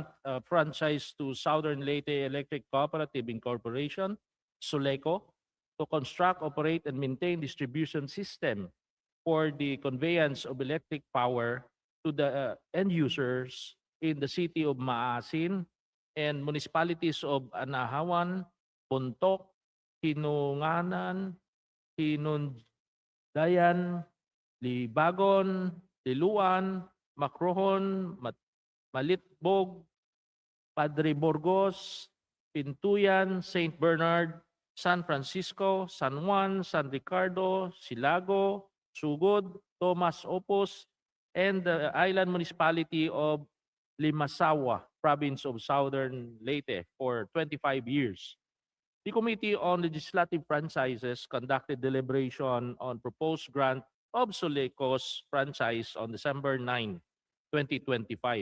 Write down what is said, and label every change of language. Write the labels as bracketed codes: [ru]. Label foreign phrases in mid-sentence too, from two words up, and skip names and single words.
[en] franchise to Southern Leyte Electric Cooperative Incorporation, Soleco, to construct, operate, and maintain distribution system for the conveyance of electric power to the end users in the city of Maasin and municipalities of Anahawan, Bontoc, Hinunganan, Hinundayan, Libagon, Liluan, Macrohon, Malitbog, Padre Burgos, Pintuyan, St. Bernard, San Francisco, San Juan, San Ricardo, Silago, Sugod, Tomas Opos, and the island municipality of Limasawa, province of Southern Leyte for 25 years. The Committee on Legislative Franchises conducted deliberation on proposed grant of Soleco's franchise on December 9, 2025.